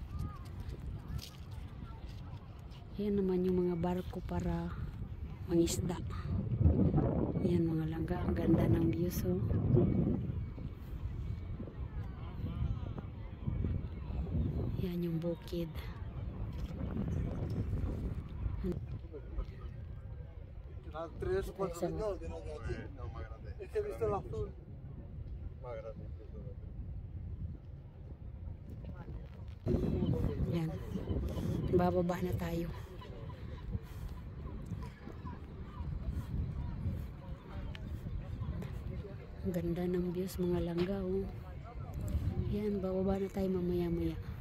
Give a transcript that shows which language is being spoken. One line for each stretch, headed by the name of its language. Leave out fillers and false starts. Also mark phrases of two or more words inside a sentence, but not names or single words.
Filipino: Ayan naman yung mga barko para mangisda. Ayan mga langga, ang ganda ng views, oh. Yan yung bukid.
Spanish: Tres o cuatro minutos de aquí. No, más grande. Es que he visto el azul. Más grande incluso.
Filipino: Yan. Bababa na tayo. Ang ganda ng views mga langga, oh. Yan, bababa na tayo mamaya-maya.